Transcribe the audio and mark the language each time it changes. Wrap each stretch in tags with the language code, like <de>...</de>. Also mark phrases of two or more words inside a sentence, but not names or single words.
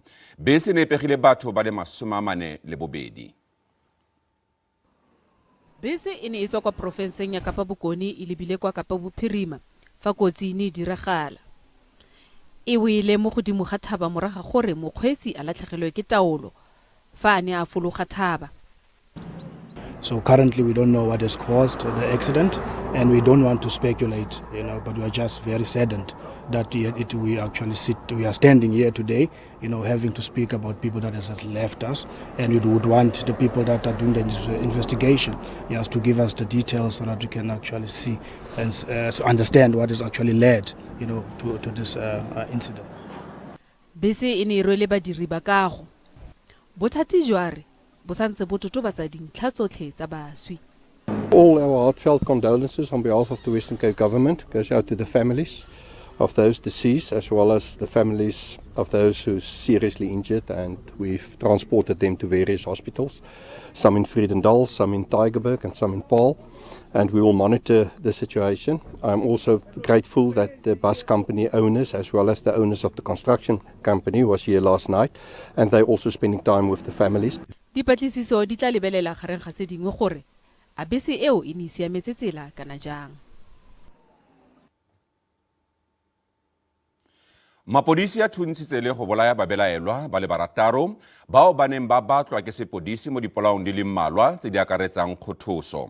<tn>Bese ne e pegile batho ba le 42. Bese e ne e tswa kwa porofenseng ya Kapa Bokone e lebile kwa Kapa Bophirima fa kotsi ne diragala. E wele mo godimo ga thaba moraga gore mokgweetsi a latlhegelwe ke taolo fa a ne a fologa thaba.</tn> <en>So currently we don't know what has caused the accident and we don't want to speculate, but we are just very saddened that we are standing here today, having to speak about people that has left us, and we would want the people that are doing the investigation, yes, to give us the details so that we can actually see and understand what has actually led, to this incident.</en> <tn>Bese e ne rwele badiri ba kago. Bothati jware</tn> <en>All our heartfelt condolences on behalf of the Western Cape government goes out to the families of those deceased as well as the families of those who are seriously injured, and we've transported them to various hospitals, some in Vredendal, some in Tygerberg and some in Paarl, and we will monitor the situation. I'm also grateful that the bus company owners as well as the owners of the construction company was here last night, and they're also spending time with the families.</en> <tn>Dipatlisiso di tla lebelela gareng ga se dingwe gore a bese eo e ne siametse tsela kana jang. Mapodisi a thuntshitse le go bolaya babelaelwa ba le 6 bao ba neng ba batlwa ke sepodisi mo dipolaong di le mmalwa tse di akaretsang kgothoso.</tn>